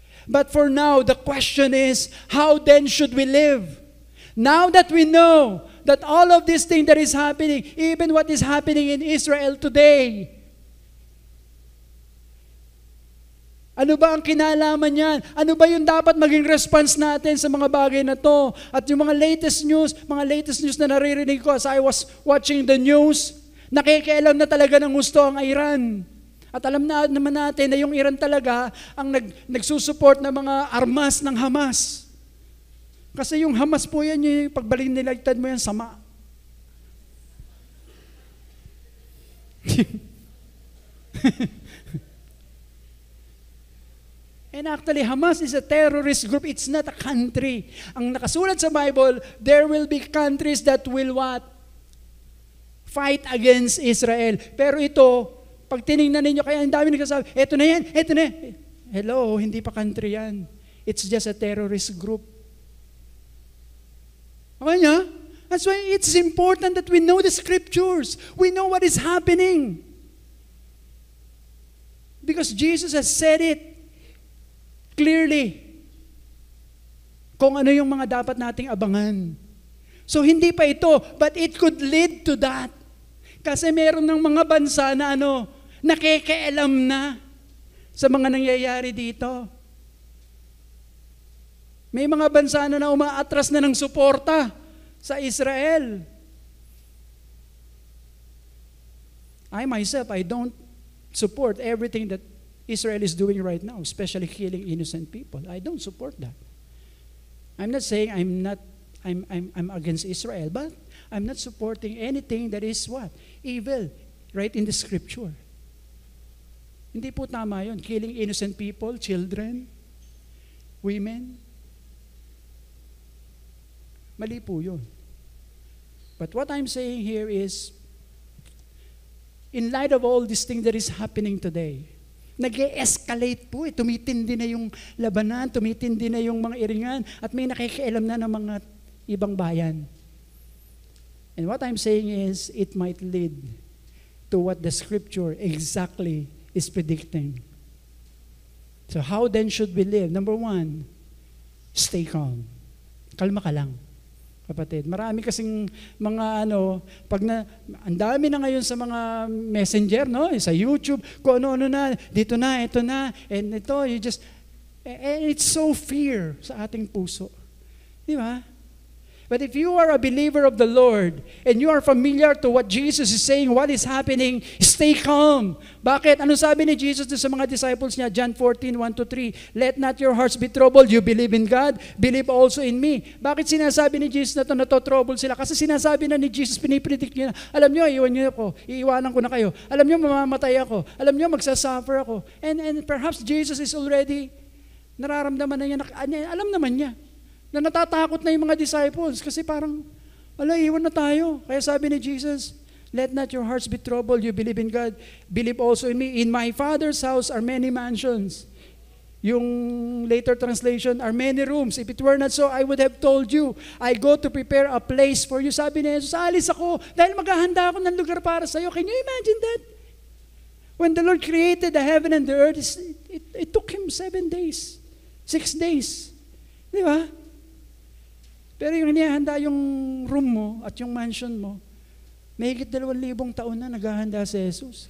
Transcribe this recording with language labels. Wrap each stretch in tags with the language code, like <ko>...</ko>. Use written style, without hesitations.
<en>But for now, the question is, how then should we live? Now that we know that all of this thing that is happening, even what is happening in Israel today,</en> <tl>ano ba ang kinalaman niyan? Ano ba yung dapat maging response natin sa mga bagay na to? At yung mga latest news na naririnig ko</tl> <en>as I was watching the news,</en> <tl>nakikialam na talaga ng gusto ang Iran. At alam na naman natin na yung Iran talaga ang nagsusupport ng mga armas ng Hamas. Kasi yung Hamas po yan, yung pagbalinilagtad mo yan, sama.</tl> <en>And actually, Hamas is a terrorist group. It's not a country.</en> <tl>Ang nakasulat sa Bible,</tl> <en>there will be countries that will what? Fight against Israel.</en> <tl>Pero ito, pag tinignan ninyo, kaya ang dami nagsasabi, eto na yan, eto na yan. Hello, hindi pa country yan.</tl> <en>It's just a terrorist group. Okay niya? That's why it's important that we know the scriptures. We know what is happening. Because Jesus has said it clearly.</en> <tl>Kung ano yung mga dapat nating abangan. So hindi pa ito,</tl> <en>but it could lead to that.</en> <tl>Kasi meron ng mga bansa na nakikialam na sa mga nangyayari dito. May mga bansa na umaatras na ng suporta sa Israel.</tl> <en>I myself, I don't support everything that Israel is doing right now, especially killing innocent people. I don't support that. I'm not saying I'm against Israel, but I'm not supporting anything that is what? Evil, right in the scripture.</en> <tl>Hindi po tama yun.</tl> <en>Killing innocent people, children, women.</en> <tl>Mali po yun.</tl> <en>But what I'm saying here is, in light of all this thing that is happening today,</en> <tl>nag-e-escalate po eh. Tumitindi na yung labanan, tumitindi na yung mga iringan, at may nakikialam na ng mga ibang bayan.</tl> <en>And what I'm saying is, it might lead to what the scripture exactly is predicting. So how then should we live? Number one, stay calm.</en> <tl>Kalma ka lang, kapatid. Marami kasing mga ang dami na ngayon sa mga messenger, sa YouTube, kung ano na, dito na, ito na, and ito,</tl> <en>and it's so fear</en> <tl>sa ating puso. Di ba?</tl> <en>But if you are a believer of the Lord and you are familiar to what Jesus is saying, what is happening, stay calm.</en> <tl>Bakit? Anong sabi ni Jesus sa mga disciples niya?</tl> <en>John 14:1-3. Let not your hearts be troubled. You believe in God, believe also in me.</en> <tl>Bakit sinasabi ni Jesus na trouble sila? Kasi sinasabi na ni Jesus, pinipredict niya na, alam niyo, iiwanan ko na kayo. Alam niyo, mamamatay ako. Alam niyo, magsasuffer ako.</tl> <en>And perhaps Jesus is already,</en> <tl>nararamdaman na niya, alam naman niya, na natatakot na yung mga disciples kasi parang, iwan na tayo. Kaya sabi ni Jesus,</tl> <en>Let not your hearts be troubled. You believe in God. Believe also in me. In my Father's house are many mansions. Yung later translation, are many rooms. If it were not so, I would have told you. I go to prepare a place for you.</en> <tl>Sabi ni Jesus, alis ako dahil maghahanda ako ng lugar para sa'yo.</tl> <en>Can you imagine that? When the Lord created the heaven and the earth, it took Him 7 days. 6 days.</en> <tl>Di ba? Pero yung inihanda yung room mo at yung mansion mo, mahigit 2,000 taon na naghahanda si Jesus.</tl>